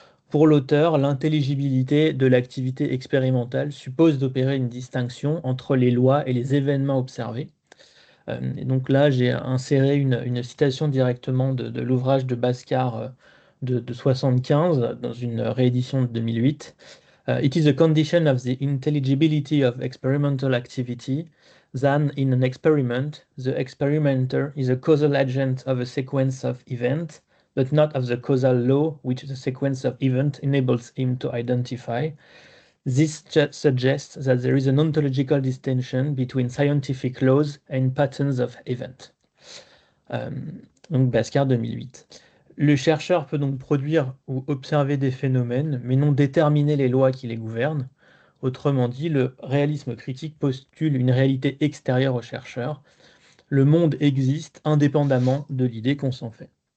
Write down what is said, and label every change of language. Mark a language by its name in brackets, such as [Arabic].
[French] Pour l'auteur, l'intelligibilité de l'activité expérimentale suppose d'opérer une distinction entre les lois et les événements observés. Et donc là, j'ai inséré une citation directement de l'ouvrage de Bhaskar de 75 dans une réédition de 2008. [English] It is a condition of the intelligibility of experimental activity that in an experiment, the experimenter is a causal agent of a sequence of events, but not of the causal law which the sequence of events enables him to identify. This suggests that there is an ontological distinction between scientific laws and patterns of event. [French] Euh, donc Bhaskar 2008. Le chercheur peut donc produire ou observer des phénomènes, mais non déterminer les lois qui les gouvernent. Autrement dit, le réalisme critique postule une réalité extérieure au chercheur. Le monde existe indépendamment de l'idée qu'on s'en fait.